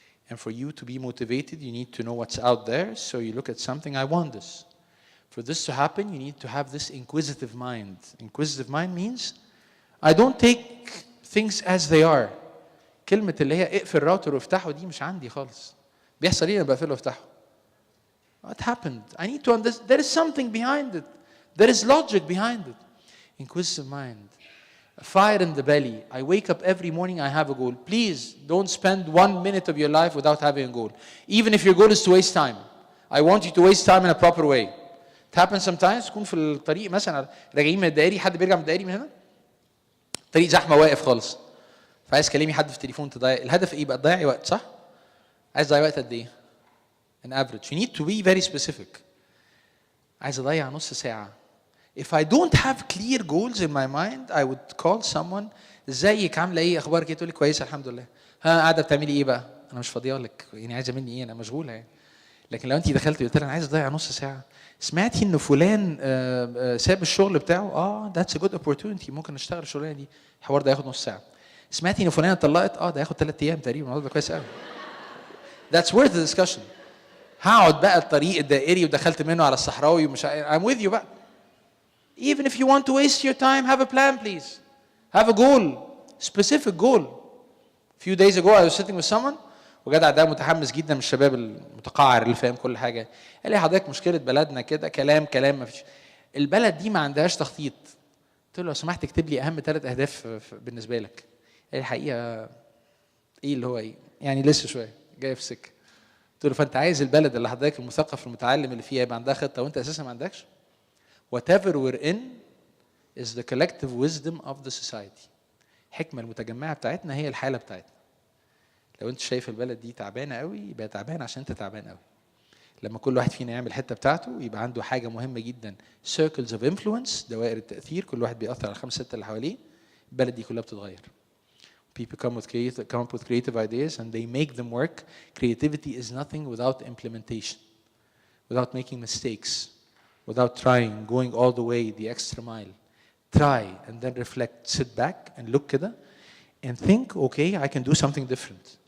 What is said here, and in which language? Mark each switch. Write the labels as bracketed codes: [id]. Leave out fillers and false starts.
[en] And for you to be motivated, you need to know what's out there. So you look at something, I want this. For this to happen, you need to have this inquisitive mind. Inquisitive mind means, I don't take things as they are. [ar] كلمه اللي هي اقفل الراوتر وافتحه دي مش عندي خالص. بيحصل ايه لما بقفله وافتحه؟ [en] What happened? I need to understand. There is something behind it. There is logic behind it. Inquisitive mind. A fire in the belly. I wake up every morning, I have a goal. Please don't spend 1 minute of your life without having a goal. Even if your goal is to waste time. I want you to waste time in a proper way. It happens sometimes. [ar] تكون في الطريق مثلا راجعين من الدائري، حد بيرجع من الدائري من هنا، الطريق زحمه واقف خالص، فعايز تكلمي حد في التليفون تضيع الهدف ايه بقى؟ تضيعي وقت، صح؟ عايز تضيعي وقت قد ايه؟ [en] an average. You need to be very specific. [ar] عايز اضيع نص ساعه. [en] If I don't have clear goals in my mind, I would call someone. [ar] ازيك، عامله ايه، اخبارك ايه؟ تقول لي كويسه الحمد لله. ها قاعده بتعملي ايه بقى؟ انا مش فاضيه لك، يعني عايزه مني ايه؟ انا مشغوله يعني. لكن لو انت دخلت قلت لها انا عايز اضيع نص ساعه، سمعتي ان فلان ساب الشغل بتاعه؟ [en] that's a good opportunity، [ar] ممكن نشتغل الشغلانه دي، الحوار ده ياخد نص ساعه. سمعتي ان فلانه اتطلقت؟ ده ياخد 3 ايام تقريبا، الموضوع ده كويس قوي. [en] That's worth the discussion. [ar] هقعد بقى الطريق الدائري ودخلت منه على الصحراوي ومش [en] I'm with you [ar] بقى. [en] Even if you want to waste your time, have a plan please. Have a goal, specific goal. A few days ago I was sitting with someone [ar] وجدع ده متحمس جدا من الشباب المتقاعر اللي فاهم كل حاجه. قال لي حضرتك مشكله بلدنا كده، كلام ما فيش. البلد دي ما عندهاش تخطيط. قلت له لو سمحت اكتب لي اهم 3 اهداف بالنسبه لك. قال لي الحقيقه ايه اللي هو ايه؟ يعني لسه شويه جاي في سكه. قلت له فانت عايز البلد اللي حضرتك المثقف المتعلم اللي فيها يبقى عندها خطه وانت اساسا ما عندكش؟ [en] Whatever we're in is the collective wisdom of the society. [ar] الحكمه المتجمعه بتاعتنا هي الحاله بتاعتنا. لو انت شايف البلد دي تعبانه قوي يبقى تعبان عشان انت تعبان قوي. لما كل واحد فينا يعمل الحته بتاعته يبقى عنده حاجه مهمه جدا، [en] circles of influence، [ar] دوائر التاثير، كل واحد بيأثر على 5 6 اللي حواليه، البلد دي كلها بتتغير. [en] People come up with creative ideas and they make them work. Creativity is nothing without implementation, without making mistakes, without trying, going all the way, the extra mile. Try and then reflect, sit back and look كده and think, okay, I can do something different.